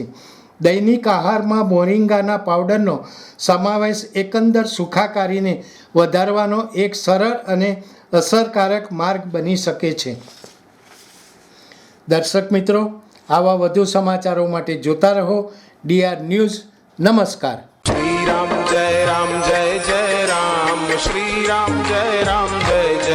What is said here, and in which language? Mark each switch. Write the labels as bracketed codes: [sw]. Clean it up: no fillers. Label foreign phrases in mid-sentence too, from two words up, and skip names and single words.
[gu] દૈનિક આહારમાં મોરિંગાના પાવડરનો સમાવેશ એકંદર સુખાકારીને વધારવાનો એક સરળ અને અસરકારક માર્ગ બની શકે છે. દર્શક મિત્રો, આવા વધુ સમાચારો માટે જોતા રહો DR ન્યૂઝ. નમસ્કાર. [hi] श्री राम जय जय राम, श्री राम जय जय